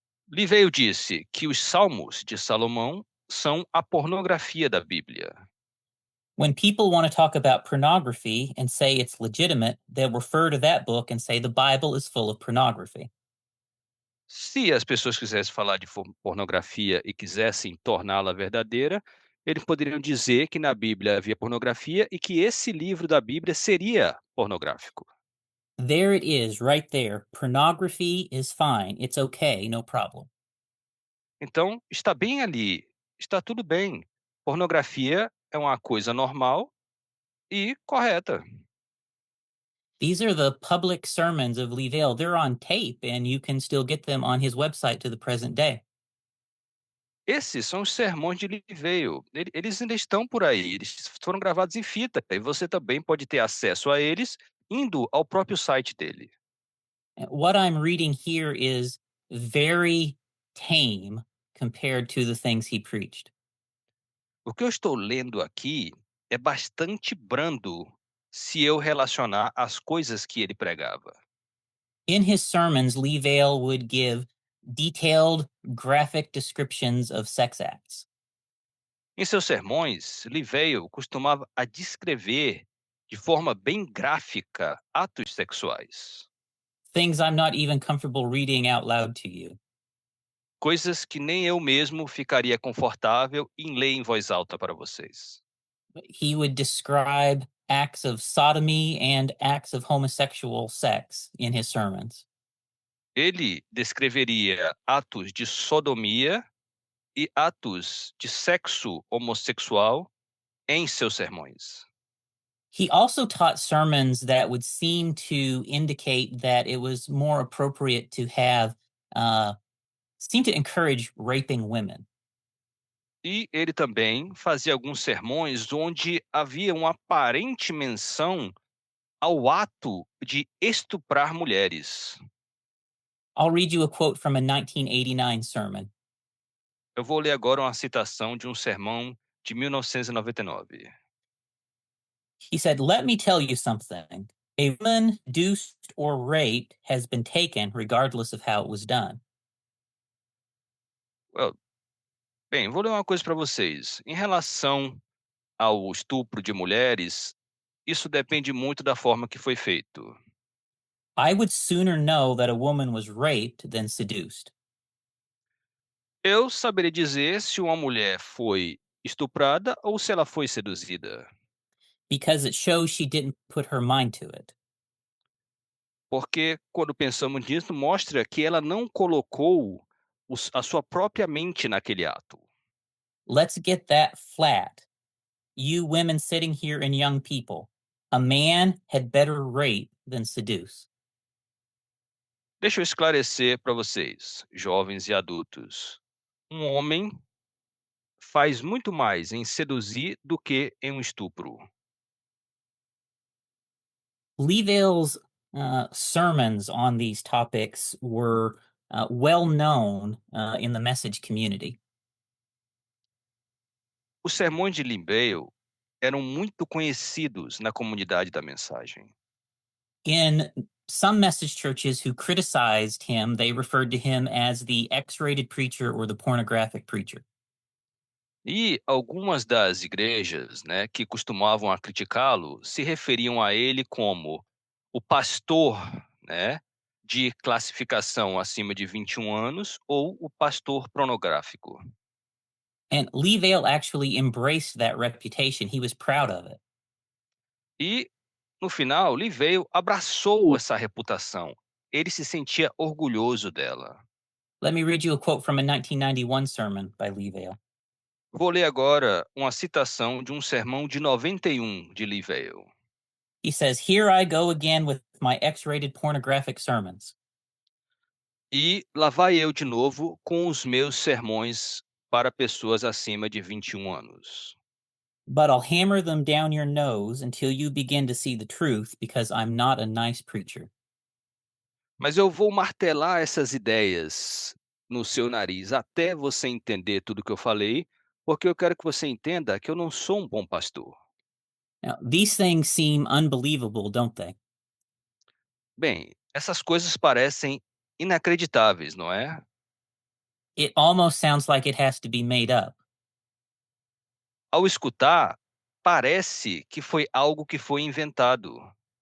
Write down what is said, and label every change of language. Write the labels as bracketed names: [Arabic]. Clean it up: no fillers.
[Portuguese] Lee Vale disse que os Salmos de Salomão são a pornografia da Bíblia. [English] When people want to talk about pornography and say it's legitimate, they'll refer to that book and say the Bible is full of pornography. [Portuguese] Se as pessoas quisessem falar de pornografia e quisessem torná-la verdadeira, eles poderiam dizer que na Bíblia havia pornografia e que esse livro da Bíblia seria pornográfico. [English] There it is, right there. Pornography is fine. It's okay, no problem. [Portuguese] Então, está bem ali, está tudo bem. Pornografia é uma coisa normal e correta. [English] These are the public sermons of Lee Vale. They're on tape, and you can still get them on his website to the present day. [Portuguese] Esses são os sermões de Lee Vale. Eles ainda estão por aí, eles foram gravados em fita e você também pode ter acesso a eles indo ao próprio site dele. [English] What I'm reading here is very tame compared to the things he preached. [Portuguese] O que eu estou lendo aqui é bastante brando se eu relacionar as coisas que ele pregava. [English] In his sermons, Lee Vale would give detailed, graphic descriptions of sex acts. [Portuguese] Em seus sermões, Lee Vale costumava a descrever de forma bem gráfica atos sexuais. [English] Things I'm not even comfortable reading out loud to you. [Portuguese] Coisas que nem eu mesmo ficaria confortável em ler em voz alta para vocês. [English] He would describe acts of sodomy and acts of homosexual sex in his sermons. [Portuguese] Ele descreveria atos de sodomia e atos de sexo homossexual em seus sermões. [English] He also taught sermons that would seem to indicate that it was more appropriate to have, seem to encourage raping women. [Portuguese] E ele também fazia alguns sermões onde havia uma aparente menção ao ato de estuprar mulheres. [English] I'll read you a quote from a 1989 sermon. [Portuguese] Eu vou ler agora uma citação de um sermão de 1999. [English] He said, "Let me tell you something. A woman deuced or raped has been taken regardless of how it was done. [Portuguese] Well, bem, vou ler uma coisa para vocês. Em relação ao estupro de mulheres, isso depende muito da forma que foi feito. [English] I would sooner know that a woman was raped than seduced. [Portuguese] Eu saberia dizer se uma mulher foi estuprada ou se ela foi seduzida, [English] Because it shows she didn't put her mind to it. [Portuguese] porque quando pensamos nisso, mostra que ela não colocou a sua própria mente naquele ato. [English] Let's get that flat. You women sitting here and young people, a man had better rape than seduce. [Portuguese] Deixa eu esclarecer para vocês, jovens e adultos. Um homem faz muito mais em seduzir do que em um estupro. [English] Leavale's sermons on these topics were well known in the message community. [Portuguese] Os sermões de Limbale eram muito conhecidos na comunidade da mensagem. [English] In some message churches who criticized him, they referred to him as the X-rated preacher or the pornographic preacher. [Portuguese] E algumas das igrejas, né, que costumavam a criticá-lo, se referiam a ele como o pastor, né, de classificação acima de 21 anos ou o pastor pornográfico. [English] And Leavale actually embraced that reputation. He was proud of it. [Portuguese] E, no final, Livale abraçou essa reputação. Ele se sentia orgulhoso dela. [English] Let me read you a quote from a 1991 sermon by Leavale. [Portuguese] Vou ler agora uma citação de um sermão de 91 de Livale. [English] He says, "Here I go again with my X-rated pornographic sermons. [Portuguese] E lá vai eu de novo com os meus sermões para pessoas acima de 21 anos. [English] But I'll hammer them down your nose until you begin to see the truth because I'm not a nice preacher." [Portuguese] Mas eu vou martelar essas ideias no seu nariz até você entender tudo que eu falei, porque eu quero que você entenda que eu não sou um bom pastor. [English] Now, these things seem unbelievable, don't they? [Portuguese] Bem, essas coisas parecem inacreditáveis, não é? [English] It almost sounds like it has to be made up. [Portuguese] Ao escutar, parece que foi algo que foi inventado.